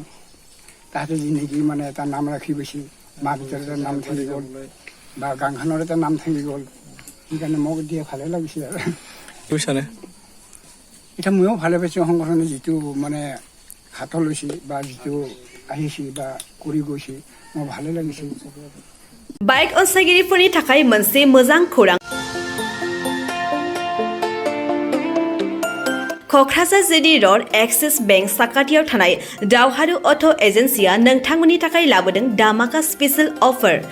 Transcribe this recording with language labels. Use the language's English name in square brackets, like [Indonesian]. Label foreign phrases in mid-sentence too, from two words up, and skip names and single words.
[Assamese] তাহাঁতে যেনেকৈ মানে এটা নাম ৰাখি গৈছিল, মা দেউতাৰ এটা নাম থাকি গ'ল বা গাঁওখনৰ এটা নাম থাকি গ'ল, সেইকাৰণে মোক এতিয়া ভালে লাগিছে। আৰু বুজিছানে, এতিয়া ময়ো ভালে পাইছোঁ। সংগঠনে যিটো মানে হাতত লৈছে বা যিটো আহিছে বা কৰি গৈছে, মোৰ ভালে লাগিছে। [Bodo] बाइक अनसायगिरिफोरनि थाखाय मोनसे मोजां खौरां। क'क्राझार जिडी र'ड एक्सिस बेंक साखाथियाव थानाय दावहारु अट' एजेन्सिया नोंथांमोननि थाखाय लाबोदों दामाका [English] special offer.